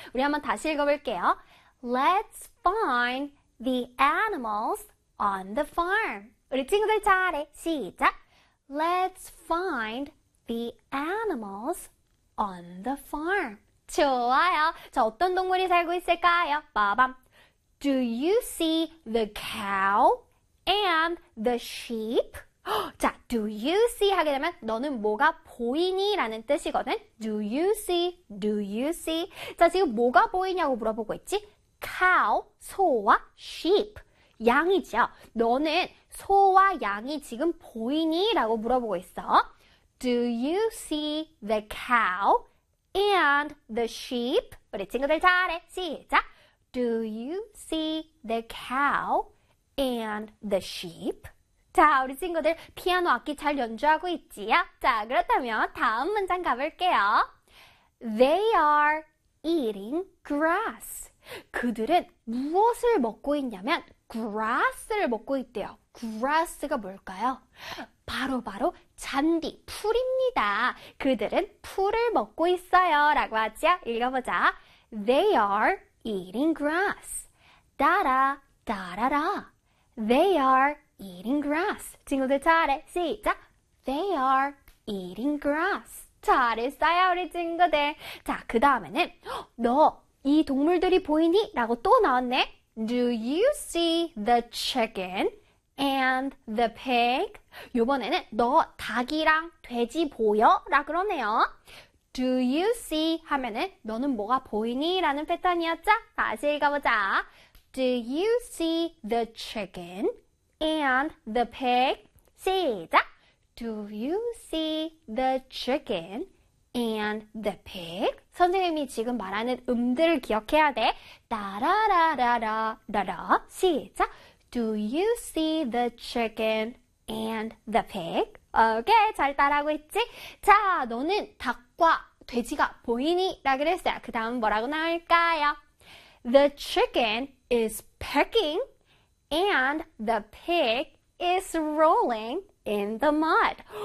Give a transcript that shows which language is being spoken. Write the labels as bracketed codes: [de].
[ko] 우리 한번 다시 읽어볼게요. [en] Let's find the animals on the farm. [ko] 우리 친구들 잘해. 시작. [en] Let's find the animals on the farm. [ko] 좋아요. 자, 어떤 동물이 살고 있을까요? 빠밤. [en] Do you see the cow and the sheep? [ko] 자, [en] do you see [ko] 하게 되면 너는 뭐가 보이니? 라는 뜻이거든. [en] Do you see? Do you see? [ko] 자, 지금 뭐가 보이냐고 물어보고 있지? Cow, 소와 sheep, 양이죠. 너는 소와 양이 지금 보이니? 라고 물어보고 있어. [en] Do you see the cow and the sheep? [ko] 우리 친구들 잘해. 시작. Do you see the cow and the sheep? 자, 우리 친구들 피아노 악기 잘 연주하고 있지요? 자, 그렇다면 다음 문장 가볼게요. [en] They are eating grass. [ko] 그들은 무엇을 먹고 있냐면 [en] grass [ko] 를 먹고 있대요. grass가 뭘까요? 바로 잔디, 풀입니다. 그들은 풀을 먹고 있어요. [en] 라고 하죠? 읽어보자. They are eating grass. [ko] 따라, 따라라. [en] They are eating grass. [ko] 친구들 잘해. 시작. [en] They are eating grass. [ko] 잘했어요, 우리 친구들. 자, 그 다음에는 너 이 동물들이 보이니? 라고 또 나왔네. [en] Do you see the chicken and the pig? [ko] 이번에는 너 닭이랑 돼지 보여? 라 그러네요. [en] Do you see [ko] 하면은 너는 뭐가 보이니? 라는 패턴이었죠? 다시 읽어보자. [en] Do you see the chicken and the pig? [ko] 시작! [en] Do you see the chicken and the pig? [ko] 선생님이 지금 말하는 음들을 기억해야 돼. 따라라라라라라. 시작! [en] Do you see the chicken and the pig? [ko] 오케이, 잘 따라하고 있지? 자, 너는 닭과 돼지가 보이니? 라 그랬어요. 그 다음은 뭐라고 나올까요? [en] The chicken is pecking and the pig is rolling in the mud.